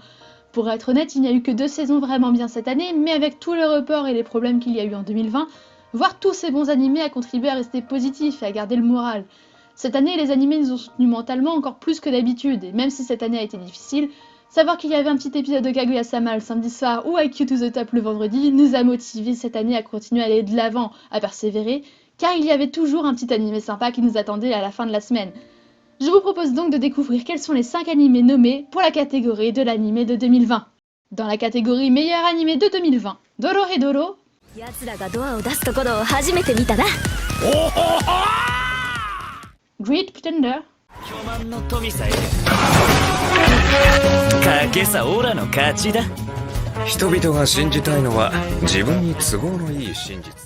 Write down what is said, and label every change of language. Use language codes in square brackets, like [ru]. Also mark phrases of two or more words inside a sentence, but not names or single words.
[fr] Pour être honnête, il n'y a eu que 2 saisons vraiment bien cette année, mais avec tout le report et les problèmes qu'il y a eu en 2020, voir tous ces bons animés a contribué à rester positif et à garder le moral. Cette année, les animés nous ont soutenus mentalement encore plus que d'habitude, et même si cette année a été difficile, savoir qu'il y avait un petit épisode de Kaguya-sama le samedi soir ou Haikyuu to the Top le vendredi nous a motivés cette année à continuer à aller de l'avant, à persévérer, car il y avait toujours un petit animé sympa qui nous attendait à la fin de la semaine. Je vous propose donc de découvrir quels sont les 5 animés nommés pour la catégorie de l'animé de 2020. Dans la catégorie meilleur animé de 2020, Dorohedoro, [ja] 奴らがドアを出すところを初めて見たな。 [fr] Great Pretender, [ja] 巨万の富さえ賭けさオラの勝ちだ。人々が信じたいのは自分に都合のいい真実。